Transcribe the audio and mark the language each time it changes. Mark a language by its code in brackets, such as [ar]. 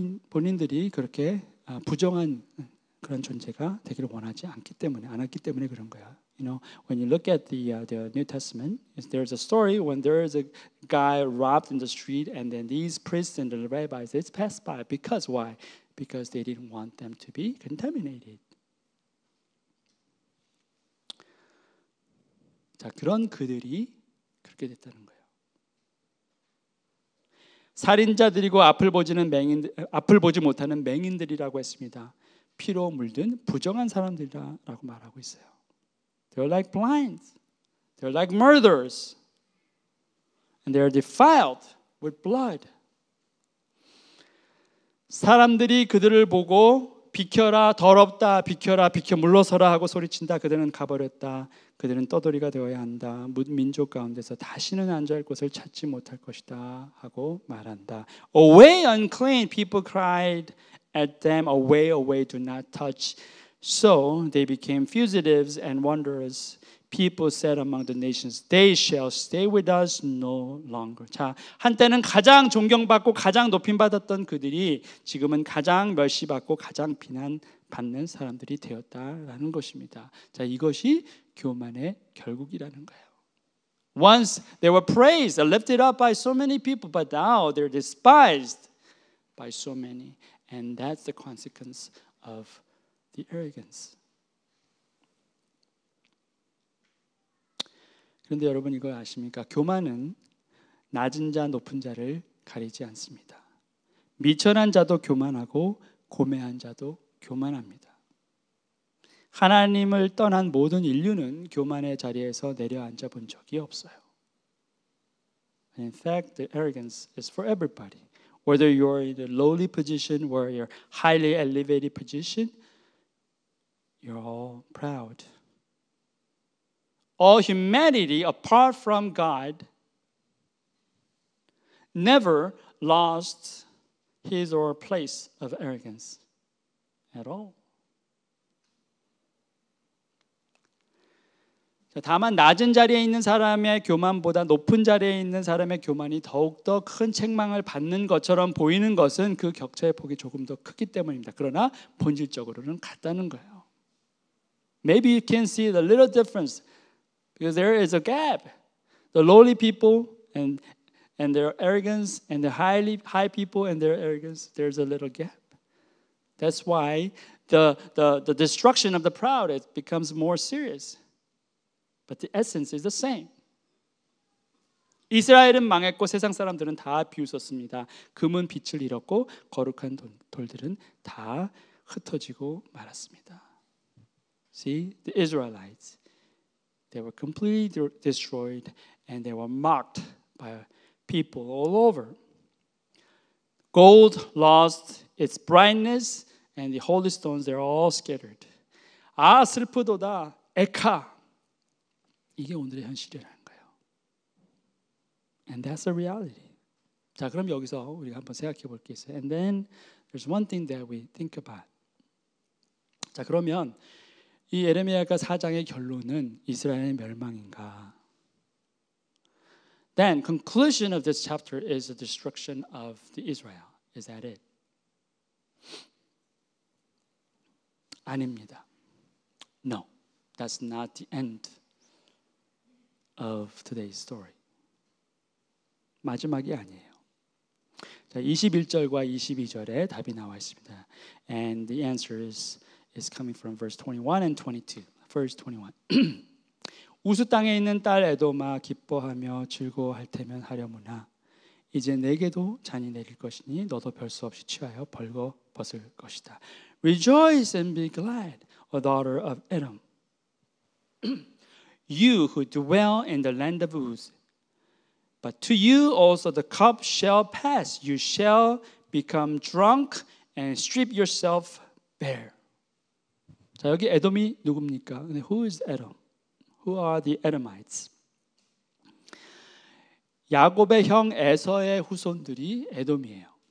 [ko] 본인들이 그렇게 부정한 그런 존재가 되기를 원하지 않기 때문에 안 했기 때문에 그런 거야. [en] You know, when you look at the New Testament, there's a story when there is a guy robbed in the street, and then these priests and the rabbis they passed by. Because why? Because they didn't want them to be contaminated. [ko] 자, 그런 그들이 그렇게 됐다는 거예요. 살인자들이고 앞을 보지 못하는 맹인들이라고 했습니다. 피로 물든 부정한 사람들이라고 말하고 있어요. [en] They're like blind. They're like murderers. And they're defiled with blood. [ko] 사람들이 그들을 보고 비켜라, 더럽다, 비켜라, 비켜 물러서라 하고 소리친다. 그들은 가버렸다. 그들은 떠돌이가 되어야 한다. 민족 가운데서 다시는 앉아있을 곳을 찾지 못할 것이다 하고 말한다. [en] Away, unclean, people cried at them. Away, away, do not touch. So they became fugitives and wanderers. People said among the nations, they shall stay with us no longer. [ko] 자, 한때는 가장 존경받고 가장 높임받았던 그들이 지금은 가장 멸시받고 가장 비난받는 사람들이 되었다라는 것입니다. 자, 이것이 교만의 결국이라는 거예요. [en] Once they were praised, lifted up by so many people, but now they're despised by so many. And that's the consequence of the arrogance. [ko] 그런데 여러분 이거 아십니까? 교만은 낮은 자 높은 자를 가리지 않습니다. 미천한 자도 교만하고 고매한 자도 교만합니다. 하나님을 떠난 모든 인류는 교만의 자리에서 내려앉아 본 적이 없어요. [en] In fact, the arrogance is for everybody. Whether you're in a lowly position or you're highly elevated position, you're all proud. All humanity, apart from God, never lost his or her place of arrogance at all. [ko] 다만 낮은 자리에 있는 사람의 교만보다 높은 자리에 있는 사람의 교만이 더욱더 큰 책망을 받는 것처럼 보이는 것은 그 격차의 폭이 조금 더 크기 때문입니다. 그러나 본질적으로는 같다는 거예요. [en] Maybe you can see the little difference because there is a gap. The lowly people and their arrogance and the high people and their arrogance, there's a little gap. That's why the destruction of the proud it becomes more serious. But the essence is the same. [ko] 이스라엘은 망했고 세상 사람들은 다 비웃었습니다. 금은 빛을 잃었고 거룩한 돌들은 다 흩어지고 말았습니다. [en] See, the Israelites, they were completely destroyed and they were mocked by people all over. Gold lost its brightness and the holy stones, they're all scattered. [ko] 아, 슬프도다. 에카. 이게 오늘의 현실이라는 거예요. [en] And that's the reality. [ko] 자, 그럼 여기서 우리가 한번 생각해 볼 게 있어요. [en] And then there's one thing that we think about. [ko] 자, 그러면 이 예레미야가 4장의 결론은 이스라엘의 멸망인가? [en] Then conclusion of this chapter is the destruction of the Israel. Is that it? [ko] 아닙니다. [en] No, that's not the end of today's story. [ko] 마지막이 아니에요. 자, 21절과 22절에 답이 나와 있습니다. [en] And the answer is coming from verse 21 and 22. Verse 21. [ko] 우수 땅에 있는 딸 에돔아 기뻐하며 즐거워할 테면 하려무나 이제 내게도 잔이 내릴 것이니 너도 별 수 없이 취하여 벌거 벗을 것이다. [en] Rejoice and be glad, O daughter of Edom. You who dwell in the land of Uz. But to you also the cup shall pass. You shall become drunk and strip yourself bare. [ko] 자, 여기 에돔이 누굽니까? [en] Who is Edom? Who are the Edomites? [ko] 야곱의 형 에서의 후손들이 에돔이에요.